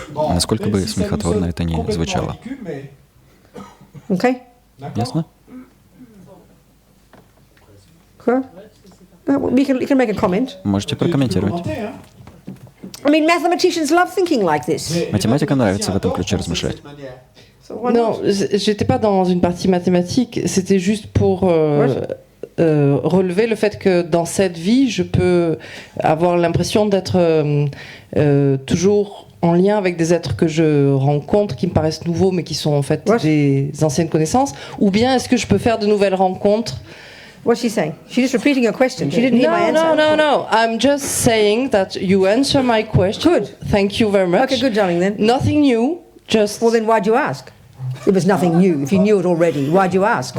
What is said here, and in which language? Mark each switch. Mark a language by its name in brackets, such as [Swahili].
[Russian] Насколько бы смехотворно это ни звучало. [English] Okay? [Russian] Ясно? [English] Cool. You can make a comment. [Russian] Можете прокомментировать. [English] I mean, mathematicians love thinking like this. [Russian] Математикам нравится в этом ключе размышлять. [English] So why [French] Non, [English] not? [French] j'étais pas dans une partie mathématique, c'était juste pour relever le fait que dans cette vie, je peux avoir l'impression d'être toujours en lien avec des êtres que je rencontre, qui me paraissent nouveaux, mais qui sont en fait Ouais. des anciennes connaissances, ou bien est-ce que je peux faire de nouvelles rencontres? [English] What's she saying? She's just repeating her question. She didn't hear my No, answer. no, no, no. I'm just saying that you answer my question. Good. Thank you very much. Okay, good, darling, then. Nothing new, just... Well, then why'd you ask? It was nothing new. If you knew it already, why'd you ask?